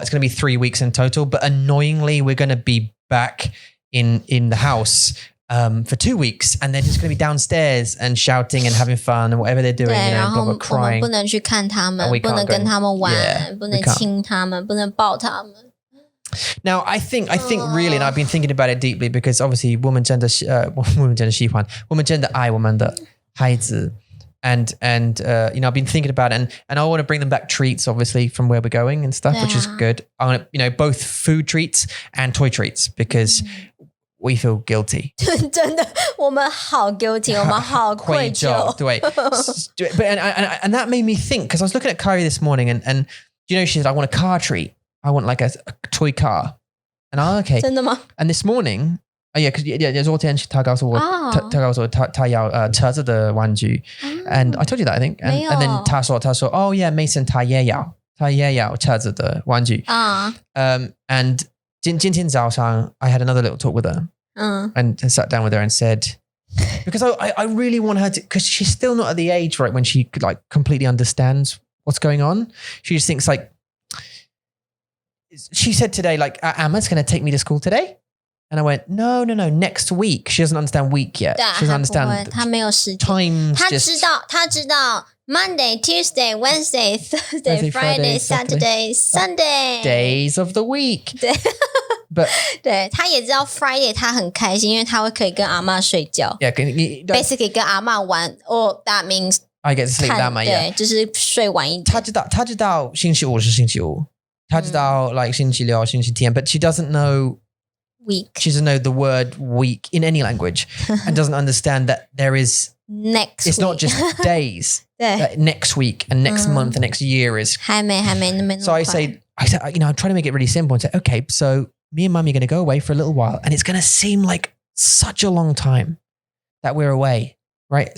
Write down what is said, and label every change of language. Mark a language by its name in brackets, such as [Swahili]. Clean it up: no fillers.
[English] It's going to be 3 weeks in total, but annoyingly we're going to be back in the house for 2 weeks, and they're just going to be downstairs and shouting and having fun and whatever they're doing, you know, blah, blah, crying. [Chinese] 不能去看他们，不能跟他们玩，不能亲他们，不能抱他们。 [English] Now, I think really, and I've been thinking about it deeply because obviously [Chinese] 我们真的喜欢，我们真的爱我们的孩子。 [English] And you know, I've been thinking about it, and I want to bring them back treats, obviously, from where we're going and stuff, which is good. I want to, you know, both food treats and toy treats because we feel guilty. [Chinese] 真的，我们好 guilty， 我们好愧疚。 [English] 对， but and that made me think because I was looking at Kyrie this morning, and you know, she said I want a car treat. I want like a toy car, and okay. [Chinese] 真的吗？ [English] And this morning. Oh yeah, because [Chinese] 昨天他告诉我他要车子的玩具 [English] and I told you that I think and then [Chinese] 他说 [English] oh yeah Mason [Chinese] 他也要车子的玩具 [English] and [Chinese] 今天早上 [English] I had another little talk with her and sat down with her and said because I really want her to because she's still not at the age right when she like completely understands what's going on. She just thinks like she said today like Emma's going to take me to school today. And I went, no, next week. She doesn't understand week yet. She doesn't understand. [Chinese] 他没有时间。 [English] Times [Chinese] 他知道 [English] Monday, Tuesday, Wednesday, Thursday, Friday, Saturday, Sunday. Days of the week. But [Chinese] 对，他也知道 Friday 他很开心，因为他会可以跟阿嬷睡觉。 [English] Yeah, [Chinese] basically 跟阿嬷玩。 [English] Oh, that means I get to sleep that much. [Chinese] 对，就是睡晚一点。他知道星期五是星期五。他知道 like 星期六、星期天 [English] but she doesn't know week. She doesn't know the word week in any language and doesn't understand that there is next it's week. not just days. Next week and next month and next year is [Chinese] 还没那么 [English] So I said, you know, I try to make it really simple and say, okay, so me and Mummy are going to go away for a little while and it's going to seem like such a long time that we're away, right?